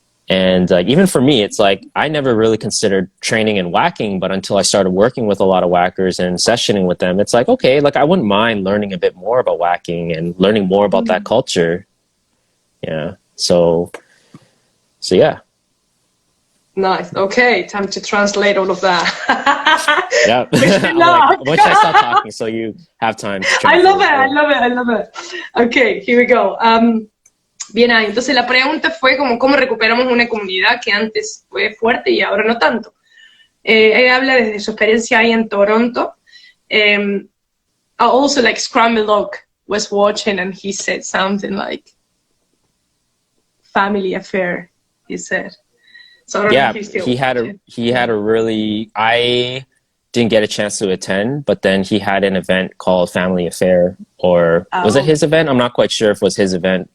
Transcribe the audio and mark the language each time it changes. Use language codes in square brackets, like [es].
[en] And even for me, it's like, I never really considered training in whacking, but until I started working with a lot of whackers and sessioning with them, it's like, okay, like I wouldn't mind learning a bit more about whacking and learning more about that culture. Yeah. So yeah. Nice. Okay, time to translate all of that. Yeah. Like, once I stop talking, so you have time to translate. I love it. Okay, here we go. [es] Bien ahí. Entonces la pregunta fue como cómo recuperamos una comunidad que antes fue fuerte y ahora no tanto. Él habla desde su experiencia ahí en Toronto. [en] Also, like Scramble Dog was watching and he said something like family affair, he said. So yeah, he had a really, I didn't get a chance to attend, but then he had an event called Family Affair, or was it his event? I'm not quite sure if it was his event.